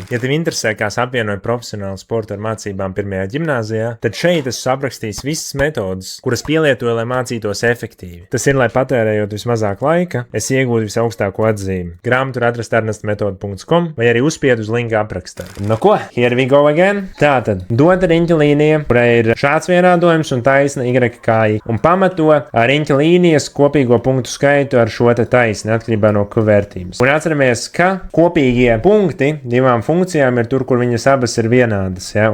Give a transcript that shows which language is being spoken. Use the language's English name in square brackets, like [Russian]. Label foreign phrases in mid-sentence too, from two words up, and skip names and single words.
[Latvian] Ja tev interesē, kā apvienoja profesionālu sportu ar mācībām pirmajā ģimnāzijā, tad šeit esmu aprakstījis visas metodas, kuras pielietoju, lai mācītos efektīvi. Tas ir, lai patērējot vismazāk laika, es iegūtu visaugstāko atzīmi. Grāmatu var atrast ernestmetoda.com vai arī uzspied uz linku aprakstā. No ko? [English] Here we go again. [Latvian] Tātad, dota riņķa līnija, kurai ir šāds vienādojums un taisna y kā i, un pamato riņķa līnijas kopīgo punktu skaitu ar šo te taisni, atkarībā no q vērtības. Un atceramies, ka kopīgie punkti divām funkcijām ir tur, kur viņas abas ir vienādas, ja?